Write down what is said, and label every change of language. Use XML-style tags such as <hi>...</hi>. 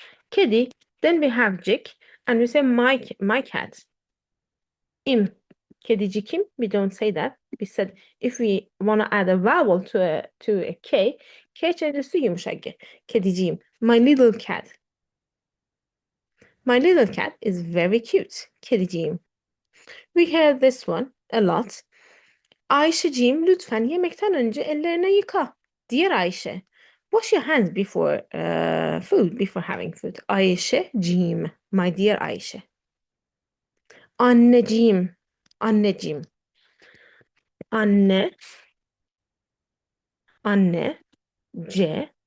<en>Kedi, then we have cik, and we say my cat. İm. Kedicikim, we don't say that. We said if we want to add a vowel to a K, K changes to yumuşak G. Kediciğim. My little cat. My little cat is very cute. Kediciğim. We hear this one a lot.</en> <tr>Ayşeciğim lütfen yemekten önce ellerini yıka.</tr> <en>Dear Ayşe, wash your hands before food, before having food.</en> <tr>Ayşeciğim. My dear Ayşe. Anneciğim. Anneciğim. Anne. Anne. C.</tr>